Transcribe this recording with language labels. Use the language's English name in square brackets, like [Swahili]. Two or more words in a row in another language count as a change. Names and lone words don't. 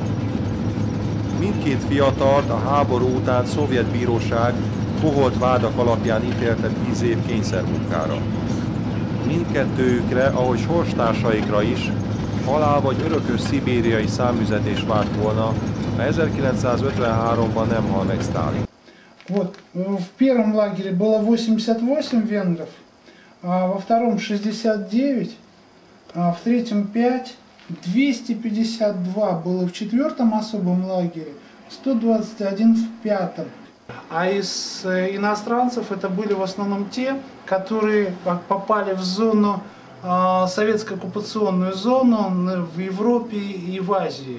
[Hungarian] Mindkét fiatalt a háború után szovjet bíróság koholt vádak alapján ítélte 10 év kényszermunkára. Mindkettőjükre, ahogy sorstársaikra is, halál vagy örökös szibériai számüzetés várt volna, ha 1953-ban nem hal meg Sztálin. [Russian] Вот, в первом лагере было 88 венгров, во втором 69, в третьем 5, 252 было в четвертом особом лагере, 121 в пятом. А из иностранцев это были в основном те, которые попали в зону, советскую оккупационную зону в Европе и в Азии.